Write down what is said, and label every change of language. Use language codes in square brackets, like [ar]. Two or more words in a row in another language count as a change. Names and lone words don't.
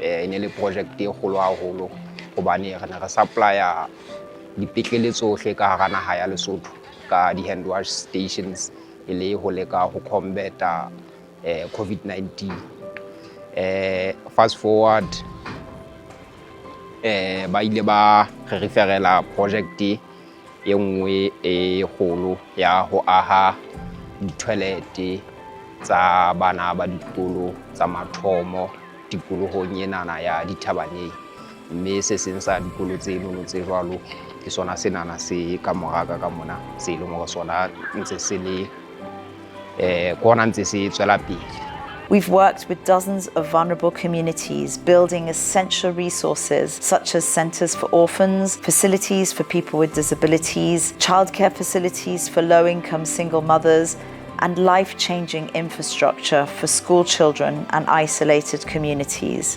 [en] In the project, we supply the hand wash stations to combat COVID-19. Fast forward, [st] ba referela project engwe e kgolo ya ho aha di-toilet tsa bana ba dikolo tsa mathomo tikolohong enana ya Dithabaneng, mme se seng sa dikolo tseno tse jwalo ke sona senana se ka moraka ka mona se leng ho sona ntse se le kona ntse se tswela pele. [en] We've worked with dozens of vulnerable communities, building essential resources such as centres for orphans, facilities for people with disabilities, childcare facilities for low-income single mothers, and life-changing infrastructure for school children and isolated communities.